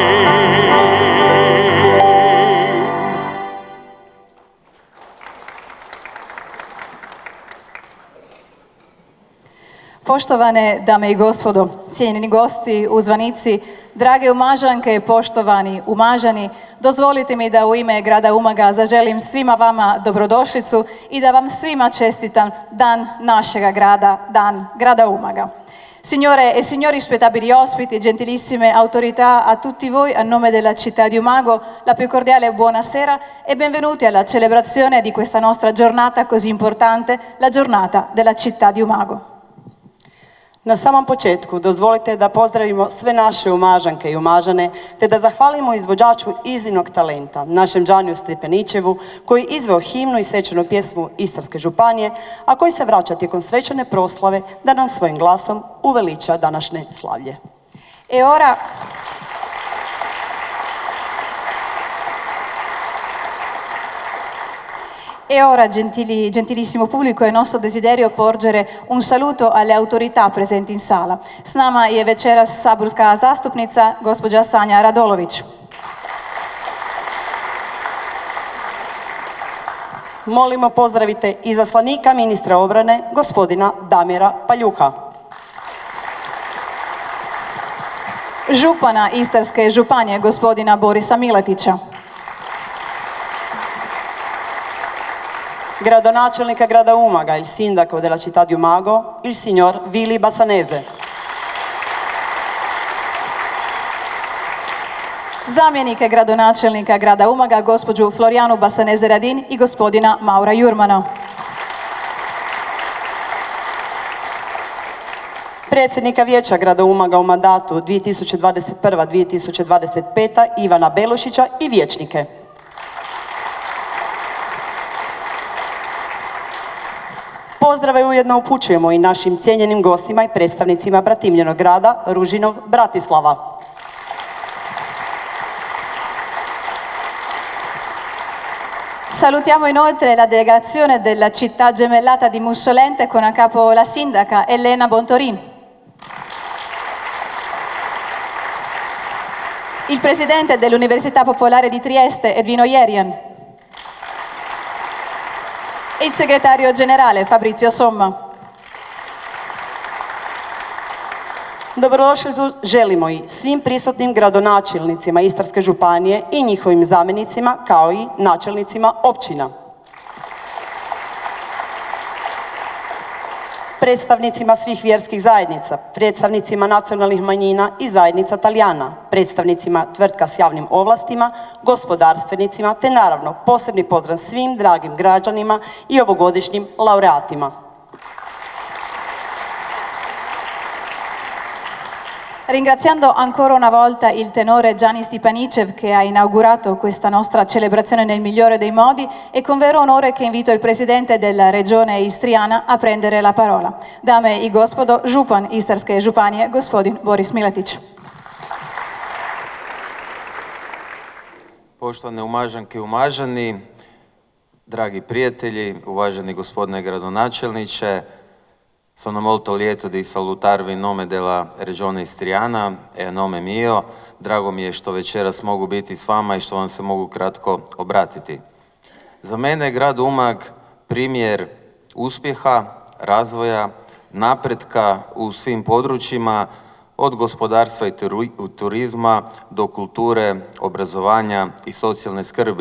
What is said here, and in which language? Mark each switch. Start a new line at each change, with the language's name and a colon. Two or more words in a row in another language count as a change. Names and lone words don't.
Croatian: Poštovane dame i gospodo, cijenjeni gosti, uzvanici, drage Umažanke, poštovani Umažani, dozvolite mi da u ime grada Umaga zaželim svima vama dobrodošlicu i da vam svima čestitam Dan našega grada, Dan grada Umaga.
Italian: Signore e signori spettabili ospiti, gentilissime autorità, a tutti voi a nome della città di Umago la più cordiale buonasera e benvenuti alla celebrazione di questa nostra giornata così importante, la giornata della città di Umago.
Croatian: Na samom početku dozvolite da pozdravimo sve naše Umažanke i Umažane te da zahvalimo izvođaču iznimnog talenta, našem Džaniju Stepenićevu, koji izveo himnu i svečanu pjesmu Istarske županije, a koji se vraća tijekom svečane proslave da nam svojim glasom uveliča današnje slavlje.
Italian: E ora, gentilissimo pubblico, è nostro desiderio porgere un saluto alle autorità presenti in sala.
Croatian: S nama je večeras saborska zastupnica, gospođa Sanja Radolović. Molimo pozdravite izaslanika ministra obrane, gospodina Damira Paljuha. Župana Istarske županije, gospodina Borisa Miletića. Gradonačelnika grada Umaga,
Italian: il sindaco della città di Umago, il signor Vili Bassanese.
Croatian: Zamjenike gradonačelnika grada Umaga, gospođu Florijanu Bassanese Radin i gospodina Maura Jurmana. Predsjednika vijeća grada Umaga u mandatu 2021-2025 Ivana Belušića i vijećnike. Pozdrave ujedno upućujemo i našim cijenjenim gostima i predstavnicima bratimljenog grada Ružinov Bratislava.
Italian: Salutiamo inoltre la delegazione della città gemellata di Mussolente con a capo la sindaca Elena Bontorin. Il presidente dell'Università Popolare di Trieste Edvino Jerijan. Il segretario generale Fabrizio Somma.
Croatian: Dobrodošlicu želimo i svim prisutnim gradonačelnicima Istarske županije i njihovim zamjenicima, kao i načelnicima općina. Predstavnicima svih vjerskih zajednica, predstavnicima nacionalnih manjina i zajednica Talijana, predstavnicima tvrtka s javnim ovlastima, gospodarstvenicima, te naravno posebni pozdrav svim dragim građanima i ovogodišnjim laureatima.
Italian: Ringraziando ancora una volta il tenore Gianni Stipanicev che ha inaugurato questa nostra celebrazione nel migliore dei modi, è con vero onore che invito il presidente della regione istriana a prendere la parola.
Croatian: Dame i gospodo, župan Istarske županije, gospodin Boris Miletić. Poštovane Umažanke i Umažani, dragi prijatelji, uvaženi gospodine gradonačelniče,
Italian: sono molto lieto di salutarvi in nome della Regione Istriana e a nome mio.
Croatian: Drago mi je što večeras mogu biti s vama i što vam se mogu kratko obratiti. Za mene je grad Umag primjer uspjeha, razvoja, napretka u svim područjima od gospodarstva i turizma do kulture, obrazovanja i socijalne skrbi.